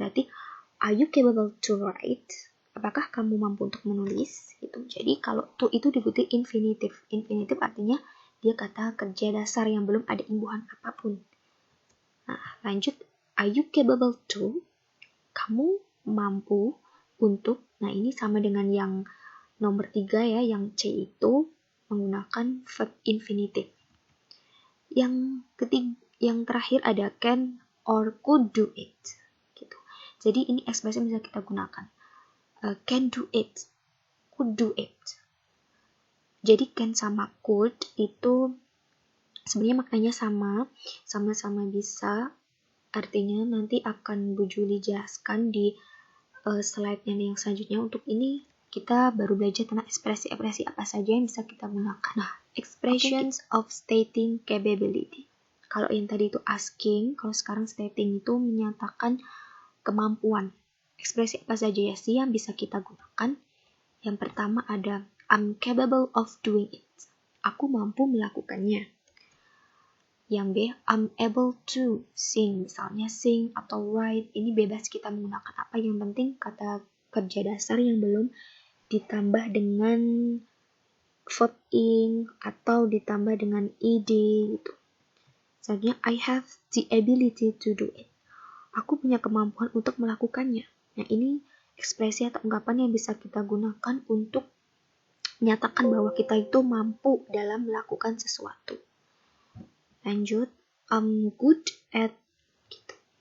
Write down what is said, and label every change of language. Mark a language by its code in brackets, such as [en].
[id] Berarti [en] are you capable to write? [id] Apakah kamu mampu untuk menulis? Gitu. Jadi kalau to itu diikuti infinitif. Infinitif artinya dia kata kerja dasar yang belum ada imbuhan apapun. Nah, lanjut. [en] Are you capable to? [id] Kamu mampu untuk. Nah, ini sama dengan yang nomor 3 ya, yang C itu menggunakan verb infinitif. Yang terakhir ada [en] can or could do it. [id] Gitu. Jadi ini ekspresi yang bisa kita gunakan. [en] Can do it, could do it. [id] Jadi can sama could itu sebenarnya maknanya sama-sama bisa. Artinya nanti akan Bu Juli jelaskan di slide-nya yang selanjutnya. Untuk ini kita baru belajar tentang ekspresi-ekspresi apa saja yang bisa kita gunakan. [en] Nah, expressions of stating capability. [id] Kalau yang tadi itu asking, kalau sekarang stating itu menyatakan kemampuan. Ekspresi apa saja ya sih yang bisa kita gunakan? Yang pertama ada [en] I'm capable of doing it. [id] Aku mampu melakukannya. Yang B, [en] I'm able to sing. [id] Misalnya sing atau write. Ini bebas kita menggunakan apa. Yang penting kata kerja dasar yang belum ditambah dengan verb ing atau ditambah dengan ed gitu. Misalnya [en] I have the ability to do it. [id] Aku punya kemampuan untuk melakukannya. Nah, ini ekspresi atau ungkapan yang bisa kita gunakan untuk menyatakan bahwa kita itu mampu dalam melakukan sesuatu. Lanjut, [en] I'm good at gitu.